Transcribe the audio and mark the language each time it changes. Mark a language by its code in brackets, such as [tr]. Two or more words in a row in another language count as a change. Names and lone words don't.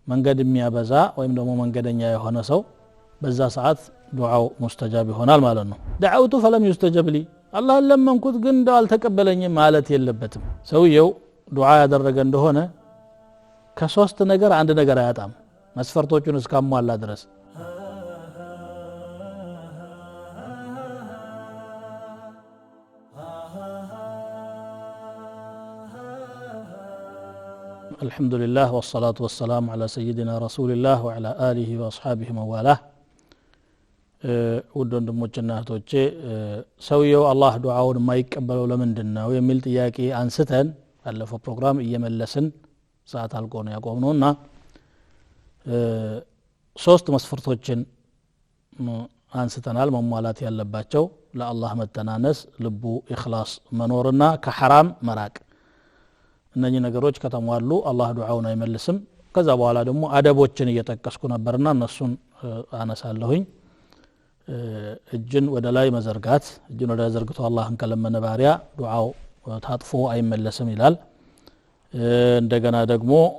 [am] መንገድ የሚያበዛ ወይም ደግሞ መንገደኛ የሆነ ሰው በዛ ሰዓት ዱዓው ሙስተጃብ ይሆናል ማለት ነው [ar] دعوت فلم يستجب لي [am] አላህ ለመንኩት ግን እንደው አልተቀበለኝም ማለት የለበትም ሰውየው ዱዓ ያደረገ እንደሆነ ከሶስት ነገር አንድ ነገር አያጣም መስፈርቶቹን እስካሟላ ድረስ [ar] الحمد لله والصلاة والسلام على سيدنا رسول الله وعلى آله وأصحابه موالاه [am] ውድ ወንድሞችና እህቶቼ ሰውየው አላህ ዱዓውን የማይቀበለው ለምንድነው የሚል ጥያቄ አንስተን ባለፈው ፕሮግራም እየመለስን ሰዓት አልቆ ነው ያቆምነውና ሶስት መስፈርቶችን አንስተናል መሟላት ያለባቸው ለአላህ መተናነስ ልቡ ኢኽላስ መኖርና ከሐራም መራቅ እነኚህ ነገሮች ከተሟሉ አላህ ዱዓውን አይመልስም ከዛ በኋላ ደግሞ አደቦችን እየተጠቀስኩ ነበርና እነሱን አነሳለሁኝ እጅን ወደ ላይ መዘርጋት እጅን ወደ ዘርግቶ አላህን ከለመነ ባሪያ ዱዓው ታጥፎ አይመለስም ይላል እንደገና ደግሞ